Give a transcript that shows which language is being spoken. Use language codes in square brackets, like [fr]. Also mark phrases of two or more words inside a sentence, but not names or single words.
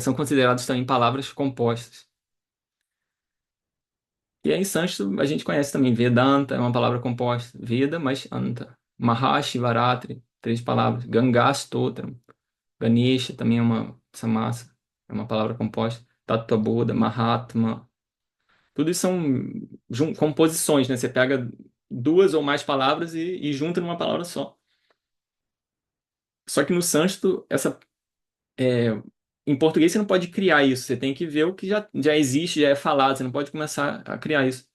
[pt] São considerados também palavras compostas. E aí, em sânscrito, a gente conhece também Vedanta, é uma palavra composta. Veda, mas Anta. Mahashivaratri, três palavras. Gangastotram. Ganesha também é uma samasa, é uma palavra composta. Tattva-bodha, Mahatma. Tudo isso são composições, né? Você pega duas ou mais palavras e junta numa palavra só. Só que no sânscrito, é, em português você não pode criar isso. Você tem que ver o que já existe, já é falado. Você não pode começar a criar isso.